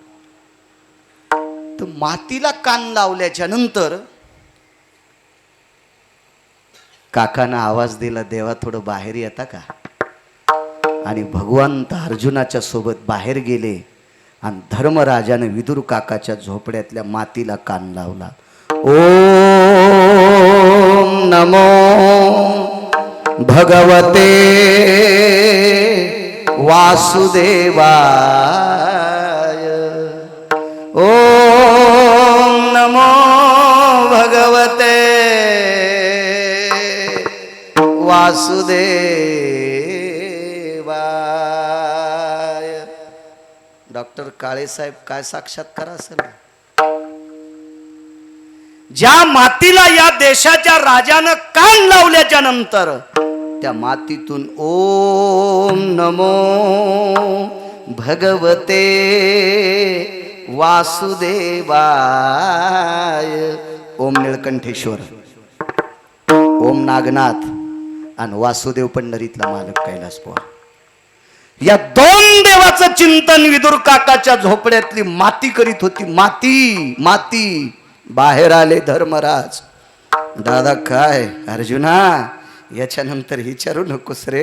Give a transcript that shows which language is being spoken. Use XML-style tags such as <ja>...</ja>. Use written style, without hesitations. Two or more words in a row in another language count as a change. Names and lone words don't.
<mr>तर मातीला कान लावल्याच्या नंतर काकानं आवाज दिला देवा थोडं बाहेर येता का. आणि भगवंत अर्जुनाच्या सोबत बाहेर गेले आणि धर्मराजाने विदुर काकाच्या झोपड्यातल्या मातीला कान लावला.</mr> <sa>ओम नमो भगवते वासुदेवाय. ओम नमो भगवते वासुदेवाय.</sa> <mr>डॉक्टर काळेसाहेब काय साक्षात्कार असेल. ज्या मातीला या देशाच्या राजानं कान लावल्याच्या नंतर त्या मातीतून</mr> <sa>ओम नमो भगवते वासुदेवाय.</sa> <mr>ओम निळकंठेश्वर, ओम नागनाथ आणि वासुदेव पंढरीतला मालक कैलास पोहा. या 2 देवाचं चिंतन विदुर काकाच्या झोपड्यातली माती करीत होती. माती माती. बाहेर आले धर्मराज. दादा काय अर्जुना याच्यानंतर विचारू नकोस रे.</mr>